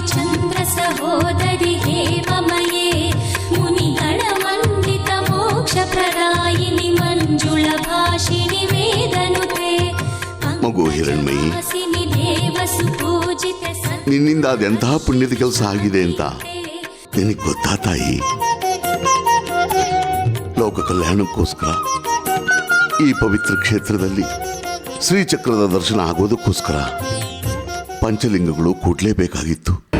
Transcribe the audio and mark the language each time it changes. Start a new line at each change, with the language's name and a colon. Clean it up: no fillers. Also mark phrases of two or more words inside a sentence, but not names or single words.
Sanskrit: चन्द्र सहोदरि हेममये मुनिगण वन्दित मोक्षप्रदायिनि मञ्जुळ भाषिणि वेदनुते
Kannada: ಮಗು ಹಿರಣ್ಮಯಿ,
Sanskrit: ದೇವಸುಪೂಜಿತ
Kannada: ನಿನ್ನಿಂದ ಅದೆಂತಹ ಪುಣ್ಯದ ಕೆಲಸ ಆಗಿದೆ ಅಂತ ನಿನಗೆ ಗೊತ್ತಾ ತಾಯಿ? ಲೋಕ ಕಲ್ಯಾಣಕ್ಕೋಸ್ಕರ ಈ ಪವಿತ್ರ ಕ್ಷೇತ್ರದಲ್ಲಿ ಶ್ರೀಚಕ್ರದ ದರ್ಶನ ಆಗೋದಕ್ಕೋಸ್ಕರ ಪಂಚಲಿಂಗಗಳು ಕೂಡ್ಲೇಬೇಕಾಗಿತ್ತು.